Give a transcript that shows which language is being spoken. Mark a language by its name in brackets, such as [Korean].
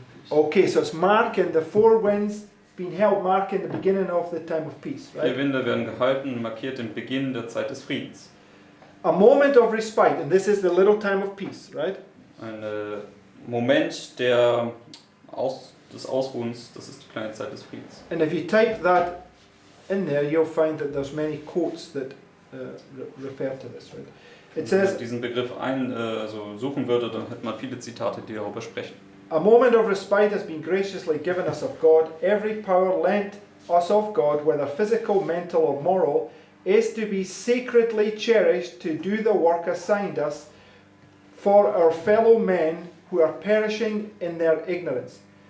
[English] Okay, so it's marking the four winds being held, marking the beginning of the time of peace, [German] Vier [English] right? [German] Winde werden gehalten, markiert den Beginn der Zeit des Friedens. [English] A moment of respite, and this is the little time of peace, right? [German] Ein Moment des Ausruhens, das ist die kleine Zeit des Friedens. [English] And if you type that in there, you'll find that there's many quotes that refer to this, right? It [German] Wenn man [English] says, [German] diesen Begriff suchen würde, dann hätte man viele Zitate, die darüber sprechen. [English] a moment of respite has been graciously given us of God. Every power lent us of God, whether physical, mental, or moral, is to be sacredly cherished to do the work assigned us for our fellow men who are perishing in their ignorance.